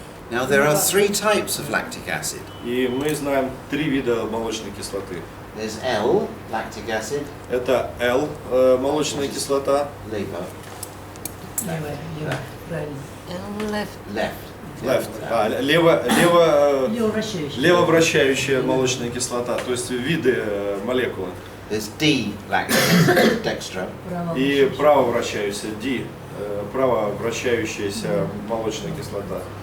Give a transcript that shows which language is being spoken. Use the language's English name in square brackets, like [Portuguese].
[English] Now there are 3 types of lactic acid. [Russian] И мы знаем 3 вида молочной кислоты. [English] There's L, lactic acid, [Russian] Это L, молочная кислота, [English] liver, [Russian] Левая, правильно. [English] left. [Russian] Левовращающая. левовращающая молочная кислота, то есть виды молекулы. [English] There's D, lactic acid, dextro, [Russian] И правовращающаяся D, правовращающаяся молочная кислота.